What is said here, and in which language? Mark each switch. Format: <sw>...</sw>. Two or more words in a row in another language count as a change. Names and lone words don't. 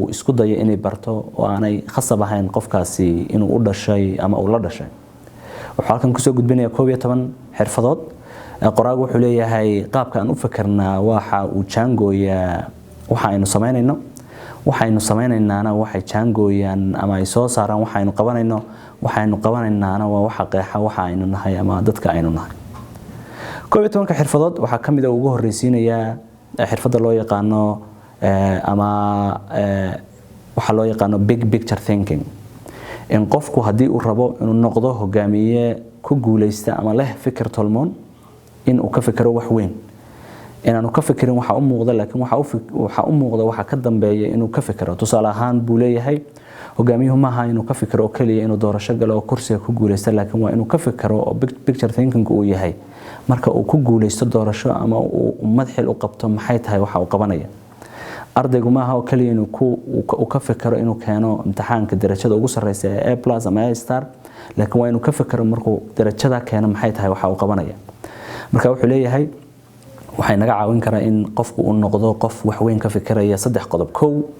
<so>isku dayo inay barto oo aanay khasab ahayn qofkaasi inuu u dhashay ama uu la dhashay wuxuu halkan ku soo gudbinayaa 11 xirfadood qoraagu wuxuu leeyahay qaabka aan u fikirnaa waxa uu jaangooyaa waxa aynu sameynaynaana waxay jaangooyaan ama ay soo saaraan waxaynu qabanaynaana waa waxa qeexa waxa aynu nahay ama dadka aynu nahay 11 xirfadood waxa kamid ah ugu horeysiinaya xirfadda loo yaqaano ama waxa loo yaqaano</so> <en>big picture thinking</en> <so>in qofku hadii uu rabo inuu noqdo hogaamiye ku guuleysta ama leh fikir tolmoon in uu ka fikiro wax weyn inaanu ka fikirin waxa u muuqda laakiin waxa u muuqda waxa ka dambeeya inuu ka fikiro tusaale ahaan buu leeyahay hogaamiyuhu ma aha inuu ka fikiro oo kaliya inuu doorasho galo oo kursiga ku guuleysto laakiin waa inuu ka fikiro oo</so> <en>big picture thinking</en> <so>uu yahay marka uu ku guuleysto doorasho ama uu madaxil u qabto maxay tahay waxa uu qabanaya ardaygu ma aha oo kaliya inuu ka fikiro inuu keeno imtixaanka darajada ugu sareysa ee A+ ama A*, laakiin waa inuu ka fikiro markuu darajada keeno maxay tahay waxa uu qabanaya marka wuxuu leeyahay waxay naga caawin karaa in qofku uu noqdo qof wax weyn ka fikiraya 3 qodob kow</so>